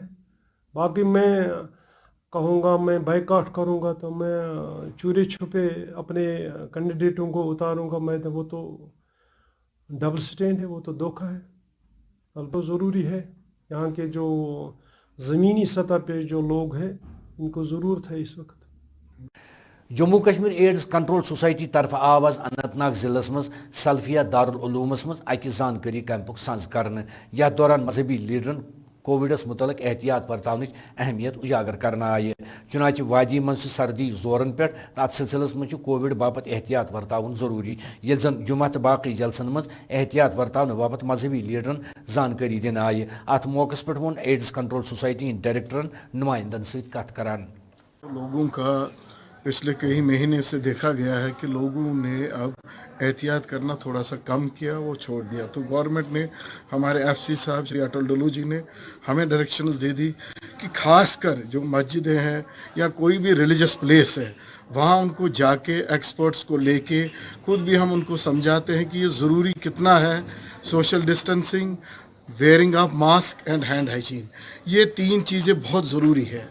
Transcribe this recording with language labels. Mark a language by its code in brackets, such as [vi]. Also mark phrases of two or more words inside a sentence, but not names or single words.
[hi] बाकी मैं कहूँगा मैं बाइकआउट करूँगा तो मैं चोरी छुपे अपने कैंडिडेटों को उतारूँगा, मैं तो वो तो [en] double stand [hi] है, वो तो धोखा है। तो ज़रूरी है यहाँ के जो ज़मीनी सतह पे जो लोग हैं इनको ज़रूरत है इस वक्त। [ks] जम्मू कश्मीर एड्स कंट्रोल सोसाइटी तरफ आव आज अनंतनाग जिलस मज सल्फिया दारुल उलूमस मज अकि जानकारी कैंपुक संज करने। यथ दौरान मजहबी लीडरन कोविडस मुतलक एहतियात बरतावनिच अहमियत उजागर करना आये। चुनाच वादी मज सर्दी जोरन पे अत सिलसिलस मज कोविड बापत एहतियात बरतावन जरूरी, ये जन जुमा तो बाकी जलसन मज एहतियात बरतावन बापत मजहबी लीडरन जानकारी दिन आये। अत मौकस पे वो एड्स कंट्रोल सोसाइटी डायरेक्टरन नुमाइंदन सत कथ करान। [hi] लोगों का पिछले कई महीने से देखा गया है कि लोगों ने अब एहतियात करना थोड़ा सा कम किया, वो छोड़ दिया। तो गवर्नमेंट ने, हमारे एफसी साहब श्री अटल डुल्लू जी ने हमें डायरेक्शंस दे दी कि खासकर जो मस्जिदें हैं या कोई भी रिलीजियस प्लेस है, वहाँ उनको जाके एक्सपर्ट्स को लेके खुद भी हम उनको समझाते हैं कि ये ज़रूरी कितना है, [en] social distancing, wearing of mask and hand hygiene, [hi] ये 3 चीज़ें बहुत ज़रूरी है।